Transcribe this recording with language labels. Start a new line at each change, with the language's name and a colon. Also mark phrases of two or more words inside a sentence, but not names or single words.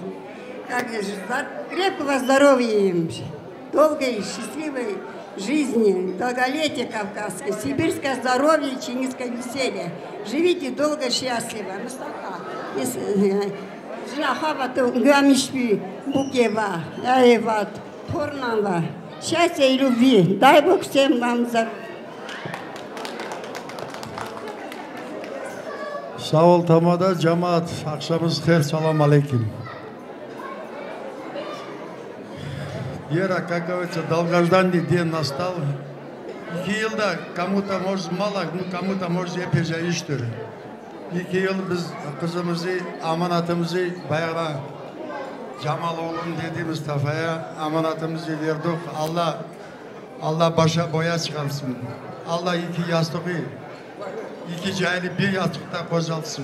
Russian: Крепкого здоровья им, долгой, счастливой жизни, долголетия кавказской, сибирское здоровье и чингисское веселье. Живите долго, счастливо. Счастья и любви. Дай Бог всем вам здоровья.
Turkish: Sağ ol tamada cemaat. Akşamınız hayır. Selam aleyküm.
Russian: Вера, как говорится, долгожданный день настал. 2 yılda kому-то может мало, kому-то может
Turkish: epeyce iştir. 2 yıl biz kızımızı, amanatımızı bayağı Cemal oğlum dediğimiz Mustafa'ya amanatımızı verdik. Allah başa boya çıkarsın. Allah 2 yastığı, 2 cahili bir yastıkta kocatsın.